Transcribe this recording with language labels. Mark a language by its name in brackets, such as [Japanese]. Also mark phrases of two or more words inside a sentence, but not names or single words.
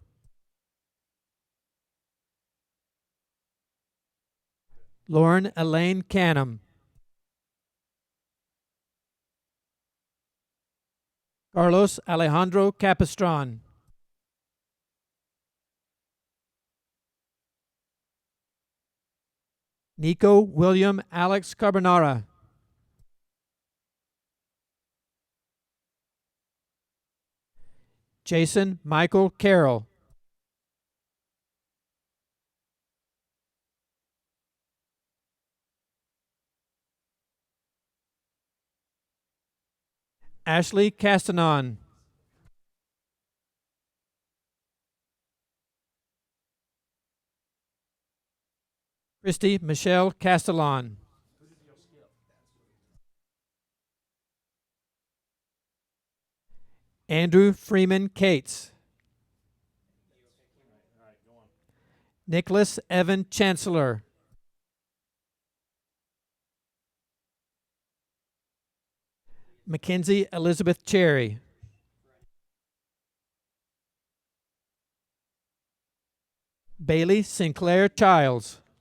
[English] Lauren Elaine Canham. Carlos Alejandro Capistran. Nico William Alex Carbonara. Jason Michael Carroll. Ashley Castanon. Christy Michelle Castellan. Andrew Freeman Cates. Nicholas Evan Chancellor. Mackenzie Elizabeth Cherry. Bailey Sinclair Childs.